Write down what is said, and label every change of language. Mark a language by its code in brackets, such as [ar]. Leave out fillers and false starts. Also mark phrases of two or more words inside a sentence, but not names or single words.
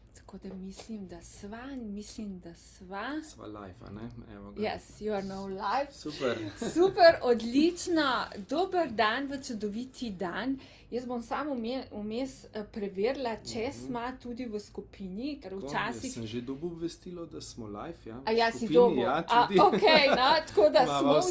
[sl] tako da mislim, da sva. Sva live, a ne? Evo ga. [en] Yes, you are now live. [sl] Super. Super, odlično. Dober dan v čudoviti dan. Jaz bom samo vmes preverila, če sva tudi v skupini, ker včasih... Jaz sem že dobil obvestilo, da smo live, ja. A ja, si dobil. Ja, tudi. Okay, no, tako da smo v